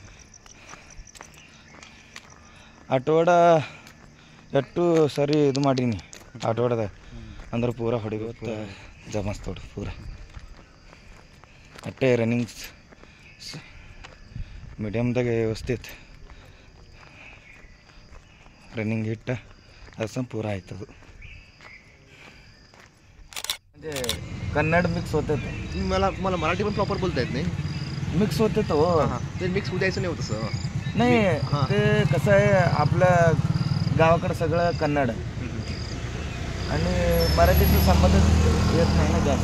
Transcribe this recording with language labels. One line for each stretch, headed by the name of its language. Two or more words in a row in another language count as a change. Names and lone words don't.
Kannada: ಆಟೋಡ ಎಷ್ಟು ಸರಿ ಇದು ಮಾಡೀನಿ ಆಟೋಡದಾಗ. ಅಂದ್ರೆ ಪೂರ ಹೊಡಿಬೇಕು ಜಮಸ್ತ್ ಹೊಡು ಪೂರ. ಅಟ್ಟೆ ರನ್ನಿಂಗ್ಸ್ ಮೀಡಿಯಮ್ದಾಗ ವ್ಯವಸ್ಥಿತ ರನ್ನಿಂಗ್ ಹಿಟ್ಟ असं ಪೂರ ಆಯ್ತದು.
Marathi: म्हणजे कन्नड मिक्स होते. मला मराठी पण प्रॉपर बोलता येत नाही. मिक्स होते तो. ते मिक्स होऊ द्यायचं नाही होत तसं. नाही ते कसं आहे, आपल्या गावाकडं सगळं कन्नड आणि मराठीचा संबंध येत नाही ना जास्त.